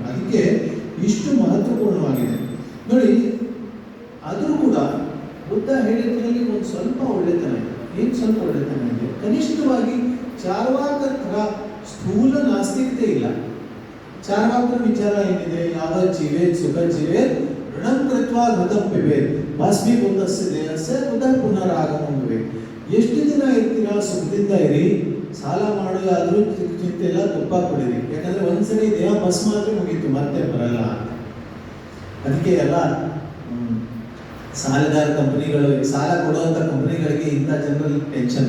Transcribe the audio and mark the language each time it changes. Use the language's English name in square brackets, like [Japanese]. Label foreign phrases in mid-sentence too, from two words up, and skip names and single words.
[Kannada] ಅದಕ್ಕೆ ಇಷ್ಟು ಮಹತ್ವಪೂರ್ಣವಾಗಿದೆ ನೋಡಿ. ಆದರೂ ಕೂಡ ಬುದ್ಧ ಹೇಳಿದ್ರಲ್ಲಿ ಒಂದು ಸ್ವಲ್ಪ ಒಳ್ಳೆತನ ಇದೆ. ಏನು ಸ್ವಲ್ಪ ಒಳ್ಳೆತನ ಇದೆ? ಕನಿಷ್ಠವಾಗಿ ಚಾರ್ವಾಕರ ಸ್ಥೂಲ ನಾಸ್ತಿಕತೆ ಇಲ್ಲ. ಚಾರ್ವಾಕರ ವಿಚಾರ ಏನಿದೆ, [Sanskrit] ಯಾವ ಜೀವೇ ಸುಖ ಜೀವೇ ಋಣಂ ಕೃತ್ವಾ ಘೃತಂ ಪಿಬೇತ್ ಭಸ್ಮೀಭೂತಸ್ಯ ದೇಹಸ್ಯ ಉದರ ಪುನರಾಗಮಂ. [Kannada] ಎಷ್ಟು ದಿನ ಇರ್ತೀರಾ ಸುಖದಿಂದ ಇರಿ, ಸಾಲ ಮಾಡೋದಾದ್ರೂ ಚಿಂತೆ ಇಲ್ಲ, ತುಪ್ಪ ಕೊಡಿರಿ. ಯಾಕಂದ್ರೆ ಒಂದ್ಸರಿ ದೇಹ ಭಸ್ಮ ಆದ್ರೂ ಮುಗೀತು, ಮತ್ತೆ ಬರಲ್ಲ. ಅದಕ್ಕೆ ಎಲ್ಲ ಸಾಲಗಾರ ಕಂಪನಿಗಳು, ಸಾಲ ಕೊಡುವಂತ ಕಂಪನಿಗಳಿಗೆ ಇಂಥ ಜನರಲ್ಲಿ ಟೆನ್ಷನ್.